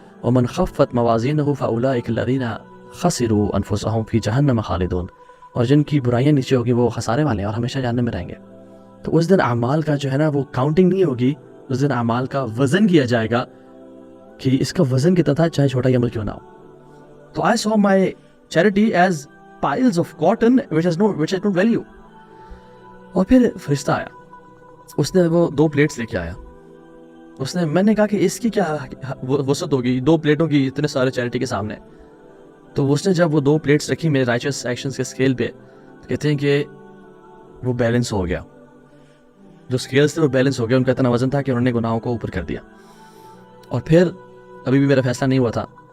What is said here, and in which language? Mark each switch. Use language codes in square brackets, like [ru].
[ar] ومن خفت موازینہ فاولئک الذین خسروا انفسهم فی جہنم خالدون, [ur] اور جن کی برائیاں نیچے ہوگی وہ خسارے والے ہیں اور ہمیشہ جہنم میں رہیں گے. تو اس دن اعمال کا جو ہے نا وہ کاؤنٹنگ نہیں ہوگی, اس دن اعمال کا وزن کیا جائے گا کہ اس کا وزن کتنا تھا چاہے چھوٹا ہی عمل کیوں نہ ہو. تو [en] I saw my charity as piles of cotton which has no value. [ur] اور پھر فرشتہ آیا, اس نے وہ 2 پلیٹس لے کے آیا. میں نے کہا کہ اس کی کیا وسعت ہوگی 2 پلیٹوں کی اتنے سارے چیریٹی کے سامنے. تو اس نے جب وہ 2 پلیٹس رکھی میرے رائچس ایکشنز کے اسکیل پہ, کہتے ہیں کہ وہ بیلنس ہو گیا, جو اسکیلز تھے وہ بیلنس ہو گیا, ان کا اتنا وزن تھا کہ انہوں نے گناہوں کو اوپر کر دیا. اور پھر ابھی بھی میرا فیصلہ نہیں ہوا تھا,